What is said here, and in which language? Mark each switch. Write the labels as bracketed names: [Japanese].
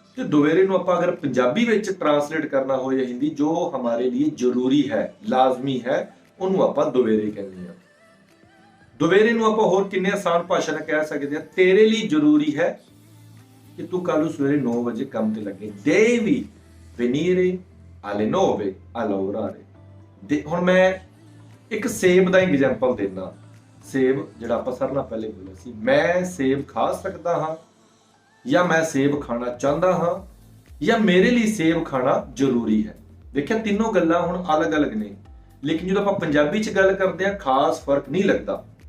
[Punjabi] ਤੇ ਦੁਵੇਰੇ ਨੂੰ ਆਪਾਂ ਅਗਰ ਪੰਜਾਬੀ ਵਿੱਚ ਟਰਾਂਸਲੇਟ ਕਰਨਾ ਹੋਏ ਹਿੰਦੀ, ਜੋ ਹਮਾਰੇ ਲਈ ਜ਼ਰੂਰੀ ਹੈ, ਲਾਜ਼ਮੀ ਹੈ, ਉਹਨੂੰ ਆਪਾਂ ਦੁਵੇਰੇ ਕਹਿੰਦੇ ਹਾਂ। ਦੁਵੇਰੇ ਨੂੰ ਆਪਾਂ ਹੋਰ ਕਿੰਨੇ ਆਸਾਨ ਭਾਸ਼ਾ ਨਾਲ ਕਹਿ ਸਕਦੇ ਹਾਂ। ਤੇਰੇ ਲਈ ਜ਼ਰੂਰੀ ਹੈ ਕਿ ਤੂੰ ਕੱਲ ਨੂੰ ਸਵੇਰੇ 9 ਵਜੇ ਕੰਮ ਤੇ ਲੱਗੇ। [Italian] devi venire alle 9 a lavorare। [Punjabi] ਹੁਣ ਮੈਂ ਇੱਕ ਸੇਬ ਦਾ ਐਗਜ਼ਾਮਪਲ ਦੇਣਾ। ਸੇਬ ਜਿਹੜਾ ਆਪਾਂ ਸਾਰਿਆਂ ਨਾਲ ਪਹਿਲੇ ਬੋਲਿਆ ਸੀ, ਮੈਂ ਸੇਬ ਖਾ ਸਕਦਾ ਹਾਂ, ਜਾਂ ਮੈਂ ਸੇਬ ਖਾਣਾ ਚਾਹੁੰਦਾ ਹਾਂ, ਜਾਂ ਮੇਰੇ ਲਈ ਸੇਬ ਖਾਣਾ ਜ਼ਰੂਰੀ ਹੈ। ਦੇਖਿਆ ਤਿੰਨੋਂ ਗੱਲਾਂ ਹੁਣ ਅਲੱਗ-ਅਲੱਗ ਨੇ, ਲੇਕਿਨ ਜਦੋਂ ਆਪਾਂ ਪੰਜਾਬੀ 'ਚ ਗੱਲ ਕਰਦੇ ਹਾਂ ਖਾਸ ਫਰਕ ਨਹੀਂ ਲੱਗਦਾ।